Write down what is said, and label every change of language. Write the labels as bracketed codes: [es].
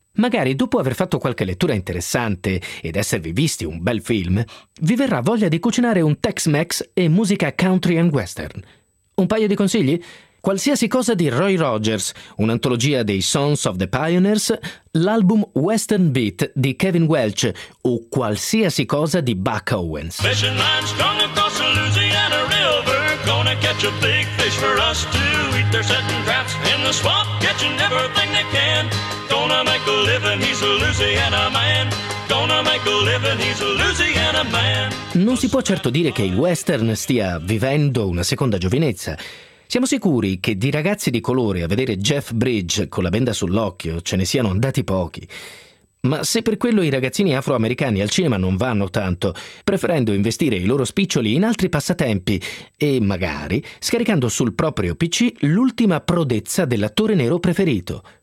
[it] Magari dopo aver fatto qualche lettura interessante ed esservi visti un bel film, vi verrà voglia di cucinare un Tex-Mex e musica country and western. Un paio di consigli? Qualsiasi cosa di Roy Rogers, un'antologia dei Sons of the Pioneers, l'album Western Beat di Kevin Welch o qualsiasi cosa di Buck Owens. [en] Fishing line strung across the Louisiana River, gonna catch a big fish for us to eat. They're setting traps in the swamp, catching everything they can. Gonna make a living, he's a Louisiana man. Gonna make a living, he's a Louisiana man. [it] Non si può certo dire che il western stia vivendo una seconda giovinezza. Siamo sicuri che di ragazzi di colore a vedere Jeff Bridges con la benda sull'occhio ce ne siano andati pochi. Ma se per quello i ragazzini afroamericani al cinema non vanno tanto, preferendo investire i loro spiccioli in altri passatempi e magari scaricando sul proprio PC l'ultima prodezza dell'attore nero preferito.